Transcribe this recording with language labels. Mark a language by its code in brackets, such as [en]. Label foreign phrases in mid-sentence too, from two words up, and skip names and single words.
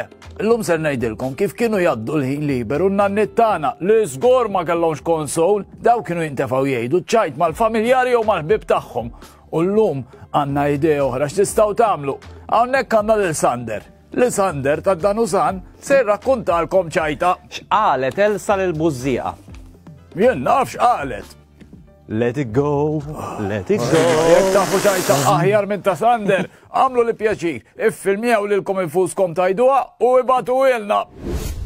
[mt] Illum ser ngħidilkom kif kienu jgħaddu l-ħin liberu n-nannit tagħna li żgur ma kellhomx konsol, daw kienu jintefgħu jgħidu ċajt mal-familjari jew mal-ħbieb tagħhom. U llum għandna idea oħra x'tistgħu tagħmlu. Hawnhekk għandna lil Sander. Lil Sander ta' Danusan se jirrakkuntalkom ċajta. X'qalet Elsa lil Bużżieqa? Jien naf x'qalet. [en] Let it go, let it go. [mt] Jekk tafu ċajta aħjar minn ta' Sander, għamlu li pjaċir, iffilmjaw lilkom infuskom tajduha u ibatu ilna.